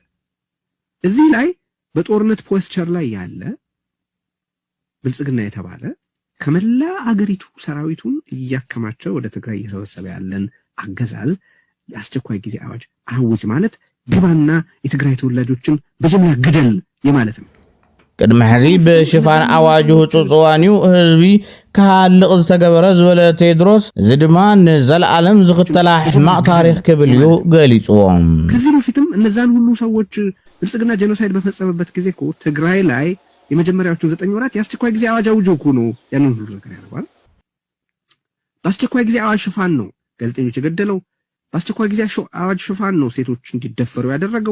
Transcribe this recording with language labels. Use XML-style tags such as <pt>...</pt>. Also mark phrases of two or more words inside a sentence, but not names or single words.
<am>እዚህ ላይ በጦርነት ፖስቸር ላይ ያለ ብልጽግና የተባለ ከመላ አገሪቱ ሰራዊቱን እያከማቸው ወደ ትግራይ እየሰበሰበ ያለን አገዛዝ የአስቸኳይ ጊዜ አዋጅ አውጅ ማለት ግባና የትግራይ ተወላጆችን በጅምላ ግደል የማለት ነው።</am> <ti>ቅድመ ሕዚ ብሽፋን ኣዋጅ ህፁፅዋንዩ ህዝቢ ካሃልቕ ዝተገበረ ዝበለ ቴድሮስ እዚ ድማ ንዘለዓለም ዝኽተላ ሕማቕ ታሪክ ክብል እዩ ገሊፅዎም።</ti> <am>ከዚህ በፊትም እነዛን ሁሉ ሰዎች ብልጽግና ጄኖሳይድ በፈጸመበት ጊዜ እኮ ትግራይ ላይ የመጀመሪያዎቹ 9 ወራት የአስቸኳይ ጊዜ አዋጅ አውጆ እኮ ነው ያንን ሁሉ ነገር ያደርጋል። በአስቸኳይ ጊዜ አዋጅ ሽፋን ነው ጋዜጠኞች የገደለው። በአስቸኳይ ጊዜ አዋጅ ሽፋን ነው ሴቶች እንዲደፈሩ ያደረገው።</am>